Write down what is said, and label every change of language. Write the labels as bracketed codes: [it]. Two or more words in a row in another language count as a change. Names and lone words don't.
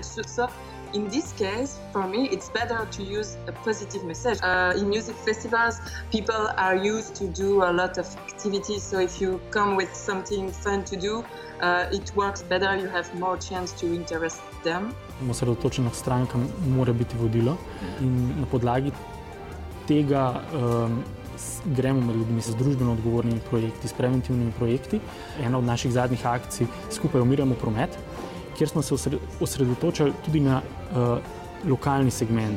[en] So in this case, for me, it's better to use a positive message. In music festivals, people are used to do a lot of activities. So if you come with something fun to do, it works better. You have more chance to interest them. [sl] Osredotočenost stranka mora biti vodilo in na podlagi tega gremo med ljudmi z družbeno odgovornimi projekti, s preventivnimi projekti. Ena od naših zadnjih akcij Skupaj umirjamo promet, kjer smo se osredotočali tudi na lokalni segment.